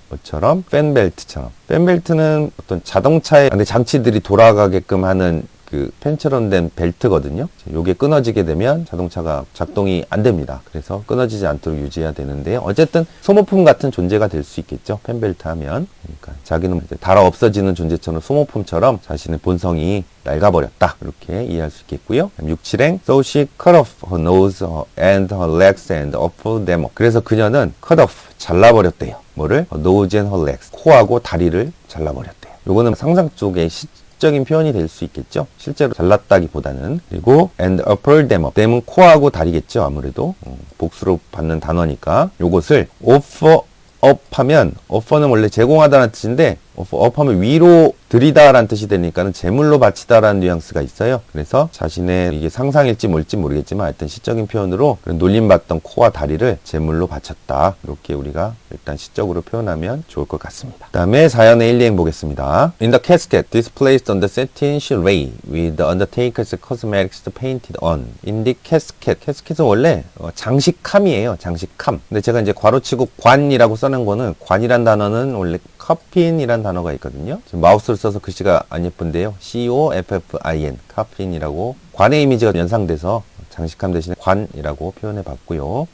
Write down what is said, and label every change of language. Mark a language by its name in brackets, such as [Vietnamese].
[Korean] 것처럼 팬벨트처럼. 팬벨트는 어떤 자동차의 장치들이 돌아가게끔 하는 그 펜처럼 된 벨트거든요. 요게 끊어지게 되면 자동차가 작동이 안 됩니다. 그래서 끊어지지 않도록 유지해야 되는데 어쨌든 소모품 같은 존재가 될 수 있겠죠. 펜벨트 하면. 그러니까 자기는 이제 달아 없어지는 존재처럼 소모품처럼 자신의 본성이 낡아버렸다. 이렇게 이해할 수 있겠고요. 6, 7행 [English] So she cut off her nose and her legs and offered them up. [Korean] 그래서 그녀는 [English] cut off, [Korean] 잘라버렸대요. 뭐를? [English] nose and her legs. [Korean] 코하고 다리를 잘라버렸대요. 요거는 상상 쪽에 적인 표현이 될 수 있겠죠. 실제로 잘랐다기보다는. 그리고 [English] and offered them up. [Korean] them은 코하고 다리겠죠. 아무래도 복수로 받는 단어니까. 요것을 offer up 하면 offer는 원래 제공하다는 뜻인데 offer up 하면 위로 드리다라는 뜻이 되니까는 제물로 바치다라는 뉘앙스가 있어요. 그래서 자신의 이게 상상일지 뭘지 모르겠지만 하여튼 시적인 표현으로 놀림받던 코와 다리를 제물로 바쳤다. 이렇게 우리가 일단 시적으로 표현하면 좋을 것 같습니다. 그 다음에 사연의 1, 2행 보겠습니다. [English] In the casket displaced on the satin she lay with the undertaker's cosmetics painted on. In the casket. [Korean] casket은 원래 장식함이에요. 장식함. 근데 제가 이제 괄호치고 관이라고 써놓은 거는 관이란 단어는 원래 커핀이란 단어가 있거든요. 지금 마우스를 써서 글씨가 안 예쁜데요. COFFIN, 커핀이라고 관의 이미지가 연상돼서 장식함 대신에 관이라고 표현해 봤고요.